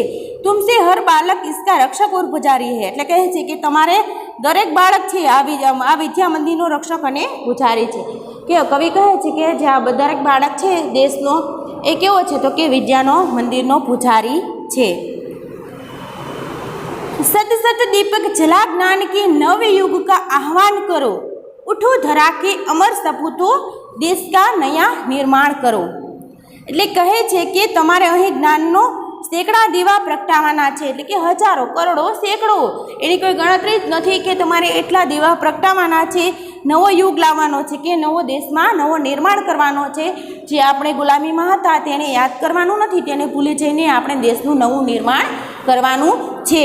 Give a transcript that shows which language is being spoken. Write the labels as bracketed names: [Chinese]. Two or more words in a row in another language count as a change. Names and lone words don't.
[Hindi] तुमसे हर बालक इसका रक्षक और पुजारी है. [Gujarati] એટલે કહે છે કે તમારે દરેક બાળક છે આ વિદ્યા મંદિરનો રક્ષક અને પુજારી છે. કે કવિ કહે છે કે જે આ દરેક બાળક છે દેશનો એ કેવો છે? તો કે વિદ્યાનો મંદિરનો પુજારી છે. [Hindi] सत सत दीपक जला ज्ञान के नव युग का आह्वान करो, उठो धरा के अमर सपूतो देश का नया निर्माण करो. [Gujarati] એટલે કહે છે કે તમારે અહીં જ્ઞાનનો સેંકડા દીવા પ્રગટાવવાના છે. એટલે કે હજારો, કરોડો, સેંકડો એની કોઈ ગણતરી જ નથી કે તમારે એટલા દીવા પ્રગટાવવાના છે. નવો યુગ લાવવાનો છે કે નવો દેશમાં નવો નિર્માણ કરવાનો છે. જે આપણે ગુલામીમાં હતા તેને યાદ કરવાનું નથી, તેને ભૂલી જઈને આપણે દેશનું નવું નિર્માણ કરવાનું છે.